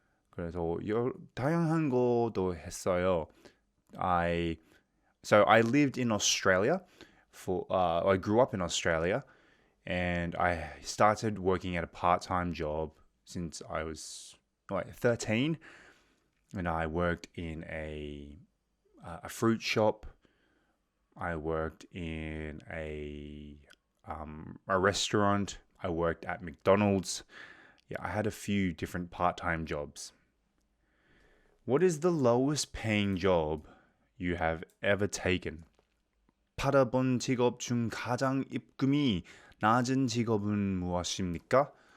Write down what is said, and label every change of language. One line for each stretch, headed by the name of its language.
Korean: 그래서 다양한 것도 했어요.
English: So I lived in Australia I grew up in Australia and I started working at a part-time job since I was 13, and I worked in a fruit shop. I worked in a restaurant. I worked at McDonald's. Yeah, I had a few different part-time jobs. What is the lowest paying job you have ever taken?
Korean: 받아본 직업 중 가장 입금이 낮은 직업은 무엇입니까?